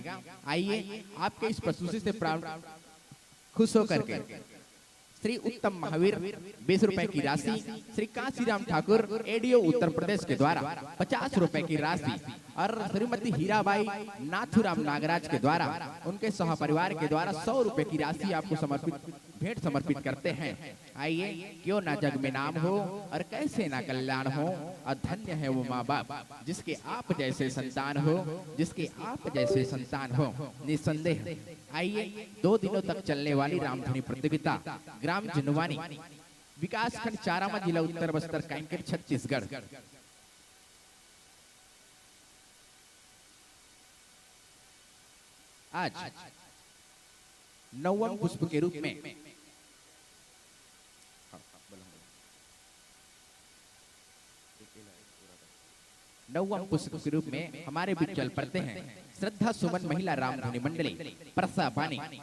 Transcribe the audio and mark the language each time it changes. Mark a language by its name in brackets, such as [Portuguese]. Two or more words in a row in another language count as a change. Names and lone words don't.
[Hindi] आइए, आपके इस प्रस्तुति से खुश होकर के श्री उत्तम महावीर 20 रुपए की राशि, श्री काशीराम ठाकुर एडीओ उत्तर प्रदेश के द्वारा 50 रुपए की राशि, और श्रीमती हीराबाई नाथुराम नागराज के द्वारा उनके सह परिवार के द्वारा 100 रुपए की राशि आपको समर्पित भेंट समर्पित करते हैं। आइए, क्यों ना जग में नाम हो और कैसे ना कल्याण हो, और धन्य है वो माँ बाप जिसके आप जैसे संतान हो, जिसके आप जैसे संतान हो। निसंदेह आइए, 2 दिनों तक चलने वाली रामधनी प्रतियोगिता ग्राम जिनवानी, विकास खंड चारामा, जिला उत्तर बस्तर, कांकेर, छत्तीसगढ़। आज 9वें पुष्प के रूप में हमारे बीच चल पड़ते हैं श्रद्धा सुमन महिला रामधनी मंडली परसा पानी।